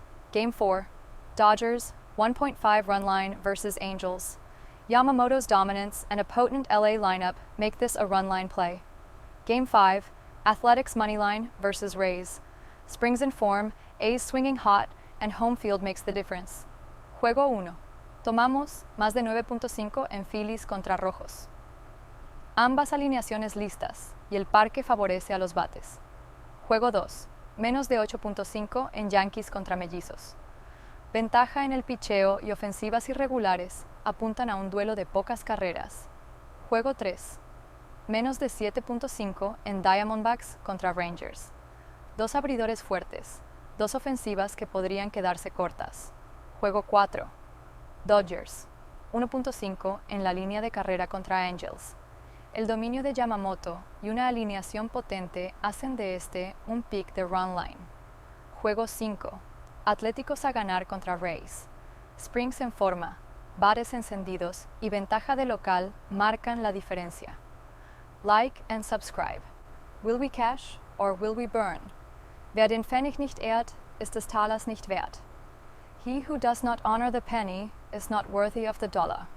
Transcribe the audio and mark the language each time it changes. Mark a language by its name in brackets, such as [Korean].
[English] Game 4, Dodgers, 1.5 run line versus Angels. Yamamoto's dominance and a potent LA lineup make this a run line play. Game 5, Athletics money line versus Rays. Springs in form, A's swinging hot, and home field makes the difference. [Spanish] Juego 1. Tomamos más de 9.5 en Phillies contra Rojos. Ambas alineaciones listas y el parque favorece a los bates. Juego 2. Menos de 8.5 en Yankees contra Mellizos. Ventaja en el picheo y ofensivas irregulares apuntan a un duelo de pocas carreras. Juego 3. Menos de 7.5 en Diamondbacks contra Rangers. 2 abridores fuertes, 2 ofensivas que podrían quedarse cortas. Juego 4. Dodgers, 1.5 en la línea de carrera contra Angels. El dominio de Yamamoto y una alineación potente hacen de este un pick de run line. Juego 5. Atléticos a ganar contra Rays. Springs en forma, bares encendidos y ventaja de local marcan la diferencia. [English] Like and subscribe. Will we cash or will we burn? [German] Wer den Pfennig nicht ehrt, ist des Talers nicht wert. [English] He who does not honor the penny is not worthy of the dollar.